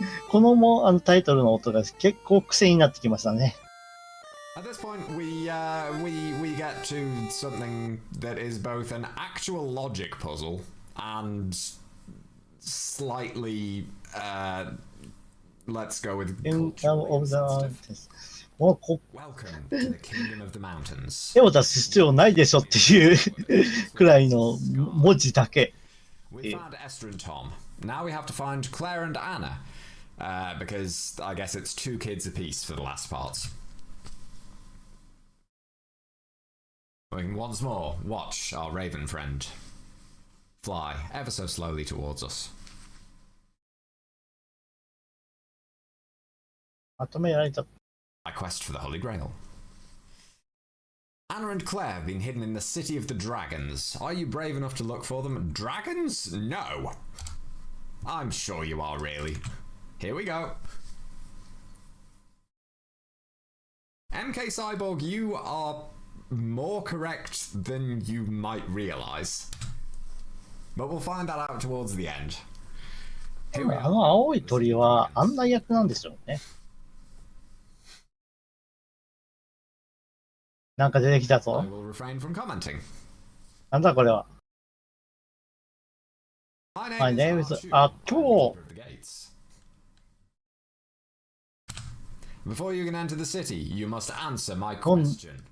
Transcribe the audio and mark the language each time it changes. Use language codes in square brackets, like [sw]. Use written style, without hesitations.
[ja] このタイトルの音が結構癖になってきましたね。 [en] At this point, we get to something that is both an actual logic puzzle and slightly let's go with Kingdom of the Mountains. [ja] もう [en] Welcome to the Kingdom of the Mountains. [ja] 手を出す必要ないでしょっていうくらいの文字だけ。 [en] We found Esther and Tom. Now we have to find Claire and Anna. Because I guess it's 2 kids apiece for the last parts. We can once more watch our raven friend fly ever so slowly towards us. [ja] まとめられた。 [en] My quest for the Holy Grail. Anna and Claire have been hidden in the City of the Dragons. Are you brave enough to look for them? Dragons? No. I'm sure you are, really. Here we go. MK Cyborg, you are more correct than you might realise. But we'll find that out towards the end. [ja] あの青い鳥は案内役なんでしょうね。なんか出てきた [en] I [ja] ぞ。 [en] will refrain from commenting. [ja] なんだこれは。 [en] My name is Arturo. Before you can enter the city, you must answer my question.